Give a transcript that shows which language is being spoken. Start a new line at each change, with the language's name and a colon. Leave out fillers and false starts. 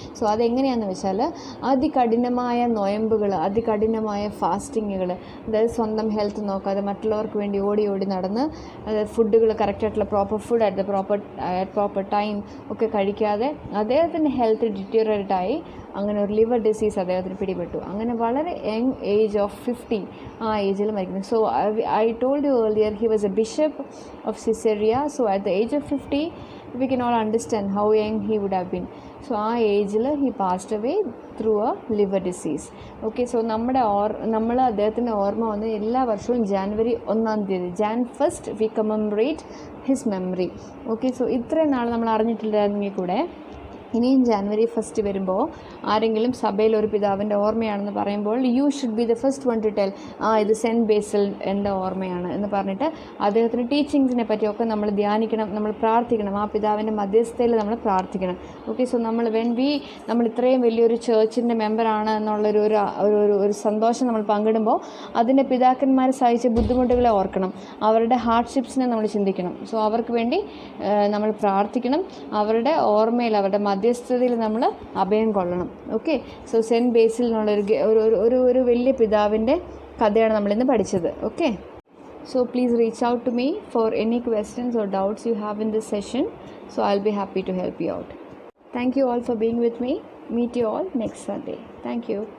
Malayalam: So അതെങ്ങനെയാണെന്ന് വെച്ചാൽ അതികഠിനമായ നൊയമ്പുകൾ, അതികഠിനമായ ഫാസ്റ്റിങ്ങുകൾ, അതായത് സ്വന്തം ഹെൽത്ത് നോക്കാതെ മറ്റുള്ളവർക്ക് വേണ്ടി ഓടി നടന്ന് ഫുഡുകൾ കറക്റ്റായിട്ടുള്ള
English: proper food at proper time
Malayalam: ഒക്കെ കഴിക്കാതെ അദ്ദേഹത്തിൻ്റെ ഹെൽത്ത് ഡിറ്റീരിയറേറ്റായി. അങ്ങനെ ഒരു ലിവർ ഡിസീസ് അദ്ദേഹത്തിന് പിടിപെട്ടു. അങ്ങനെ വളരെ യങ് ഏജ് ഓഫ് 50 ആ ഏജിൽ മരിക്കുന്നു.
English: So I told you earlier he was a bishop of Caesarea. So at the age of 50 we can all understand how young he would have been. So
Malayalam: ആ ഏജിൽ
English: he passed away through a liver disease. Okay, so
Malayalam: നമ്മൾ അദ്ദേഹത്തിൻ്റെ ഓർമ്മ വന്ന് എല്ലാ വർഷവും
English: January 1 Jan 1 we commemorate his memory.
Malayalam: Okay, so ഇത്രയും നാൾ നമ്മൾ അറിഞ്ഞിട്ടില്ലായിരുന്നെങ്കിൽ കൂടെ ഇനിയും January 1 വരുമ്പോൾ ആരെങ്കിലും സഭയിൽ ഒരു പിതാവിൻ്റെ ഓർമ്മയാണെന്ന് പറയുമ്പോൾ
English: you should be the first one to tell,
Malayalam: ഇത് സെൻറ്റ് ബേസിൽ എൻ്റെ ഓർമ്മയാണ് എന്ന് പറഞ്ഞിട്ട് അദ്ദേഹത്തിൻ്റെ ടീച്ചിങ്സിനെ പറ്റിയൊക്കെ നമ്മൾ ധ്യാനിക്കണം, നമ്മൾ പ്രാർത്ഥിക്കണം, ആ പിതാവിൻ്റെ മധ്യസ്ഥയിൽ നമ്മൾ പ്രാർത്ഥിക്കണം. ഓക്കെ, സോ നമ്മൾ ഇത്രയും വലിയൊരു ചേർച്ചിൻ്റെ മെമ്പറാണ് എന്നുള്ളൊരു ഒരു സന്തോഷം നമ്മൾ പങ്കിടുമ്പോൾ അതിൻ്റെ പിതാക്കന്മാർ സഹിച്ച ബുദ്ധിമുട്ടുകളെ ഓർക്കണം, അവരുടെ ഹാർഡ്ഷിപ്സിനെ നമ്മൾ ചിന്തിക്കണം. സോ അവർക്ക് വേണ്ടി നമ്മൾ പ്രാർത്ഥിക്കണം, അവരുടെ ഓർമ്മയിൽ, അവരുടെ മധ്യസ്ഥതയിൽ നമ്മൾ അഭയം കൊള്ളണം. ഓക്കെ, സോ സെൻറ്റ് ബേസിൽ നിന്നുള്ളൊരു വലിയ പിതാവിൻ്റെ കഥയാണ് നമ്മളിന്ന് പഠിച്ചത്.
English: Okay, so please reach out to me for any questions or doubts you have in this session. So I will be happy to help you out. Thank you all for being with me. Meet you all next Sunday. Thank you.